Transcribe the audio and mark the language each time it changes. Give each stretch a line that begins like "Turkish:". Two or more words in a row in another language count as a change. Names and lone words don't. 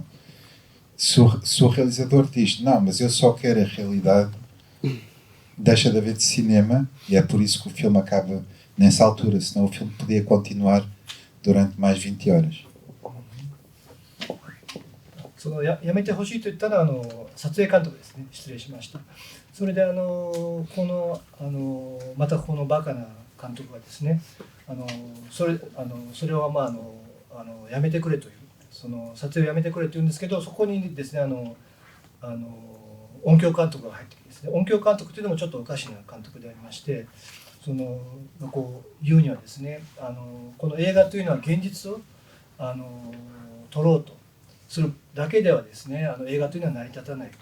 Portuguese: Se o realizador diz, não, mas eu só quero a realidade, deixa de haver de cinema, e é por isso que o filme acaba nessa altura, senão o filme podia continuar durante mais 20 horas.
Japanese: そのやめてほしいと言ったのは撮影監督ですね。失礼しました。それでまたこのバカな監督がですね、それはやめてくれという、その撮影をやめてくれというんですけど、そこにですね音響監督が入ってきてですね、音響監督というのもちょっとおかしな監督でありまして、こう言うにはですね、この映画というのは現実を撮ろうとするだけではですね、映画というのは成り立たないと。